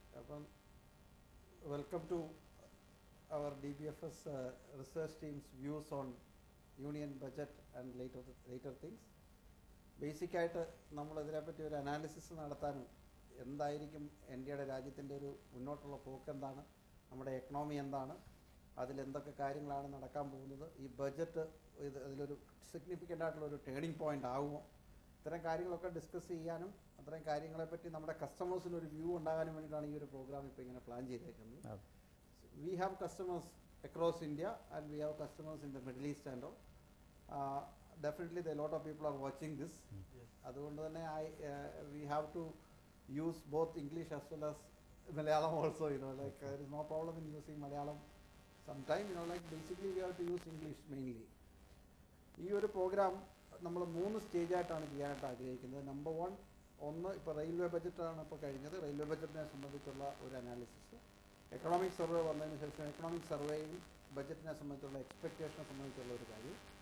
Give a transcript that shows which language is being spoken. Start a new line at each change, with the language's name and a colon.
English: Well, welcome to our dbfs research team's views on union budget and later things.
Malayalam: Basic ആയിട്ട് നമ്മൾ ഇതിനെപ്പറ്റി ഒരു analysis നടത്താനും എന്തായിരിക്കും ഇന്ത്യയുടെ രാജ്യത്തിൻ്റെ ഒരു മുന്നോട്ടുള്ള പോക്ക് എന്താണ്, നമ്മുടെ എക്കണോമി എന്താണ്, അതിലെന്തൊക്കെ കാര്യങ്ങളാണ് നടക്കാൻ പോകുന്നത്, ഈ ബഡ്ജറ്റ് അതിലൊരു സിഗ്നിഫിക്കൻ്റ് ആയിട്ടുള്ളൊരു ടേണിംഗ് പോയിൻ്റ് ആകുമോ, ഇത്തരം കാര്യങ്ങളൊക്കെ ഡിസ്കസ് ചെയ്യാനും അത്തരം കാര്യങ്ങളെപ്പറ്റി നമ്മുടെ കസ്റ്റമേഴ്സിന് ഒരു വ്യൂ ഉണ്ടാകാനും വേണ്ടിയിട്ടാണ് ഈ ഒരു പ്രോഗ്രാം ഇപ്പോൾ ഇങ്ങനെ പ്ലാൻ ചെയ്തേക്കുന്നത്.
English: We have customers across India and we have customers in the Middle East and all. Definitely a lot of people are watching this.
Malayalam: അതുകൊണ്ട് തന്നെ
English: we have to use both English as well as Malayalam also, like there is no problem in using Malayalam sometime, like basically we have to use English mainly.
Malayalam: ഈ ഒരു programme നമ്മൾ 3 സ്റ്റേജായിട്ടാണ് ചെയ്യാനായിട്ട് ആഗ്രഹിക്കുന്നത്. Number 1, ഇപ്പോൾ railway ബഡ്ജറ്റാണ് ഇപ്പോൾ കഴിഞ്ഞത്. Railway ബഡ്ജറ്റിനെ സംബന്ധിച്ചുള്ള ഒരു അനാലിസിസ്, എക്കണോമിക് സർവേ വന്നതിന് ശേഷം എക്കണോമിക് സർവേയും ബഡ്ജറ്റിനെ സംബന്ധിച്ചുള്ള എക്സ്പെക്റ്റേഷനെ സംബന്ധിച്ചുള്ള ഒരു കാര്യം.